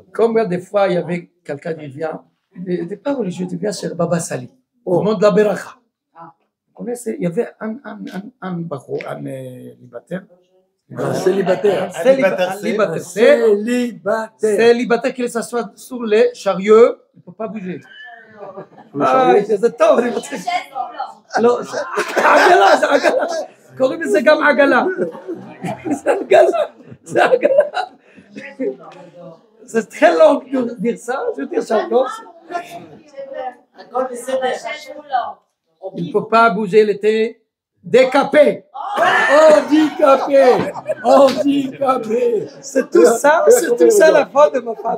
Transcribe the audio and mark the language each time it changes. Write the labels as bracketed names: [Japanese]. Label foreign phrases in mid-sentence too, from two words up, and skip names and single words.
[French] Combien de fois il y avait quelqu'un qui vient, des pas religieux, qui vient chez Baba Sali, au monde de la Beracha. Vous connaissez, il y avait un baro, un célibataire. Un célibataire. Célibataire qui s'assoit sur les chariots, il ne peut pas bouger. [Hebrew] זה טוב, אני מצחיק. לא, עגלה, זה עגלה. קוראים לזה גם עגלה. זה עגלה. [French] C'est très long de dire ça, je veux dire ça. Il ne peut pas bouger l'été, Décapé. Handicapé. C'est tout ça la faute de ma femme.